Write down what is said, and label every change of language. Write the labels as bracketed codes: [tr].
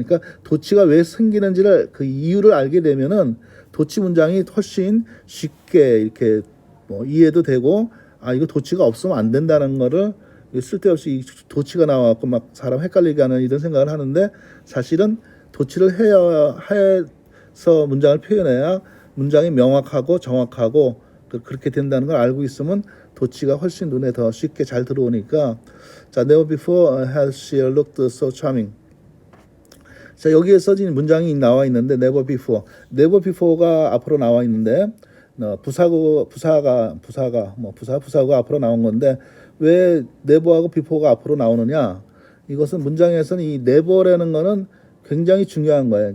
[ko] 그러니까 도치가 왜 생기는지를, 그 이유를 알게 되면은 도치 문장이 훨씬 쉽게 이렇게 이해도 되고, 이거 도치가 없으면 안 된다는 거를 쓸데없이 도치가 나와갖고 막 사람 헷갈리게 하는 이런 생각을 하는데, 사실은 도치를 해서 문장을 표현해야 문장이 명확하고 정확하고 그렇게 된다는 걸 알고 있으면 도치가 훨씬 눈에 더 쉽게 잘 들어오니까. 자, [en] never before has she looked so charming. [ko] 자, 여기에 써진 문장이 나와 있는데 [en] never before [ko] 가 앞으로 나와 있는데, 부사가 앞으로 나온 건데 왜 never하고 before가 앞으로 나오느냐? 이것은 문장에서는 이 never라는 거는 굉장히 중요한 거예요.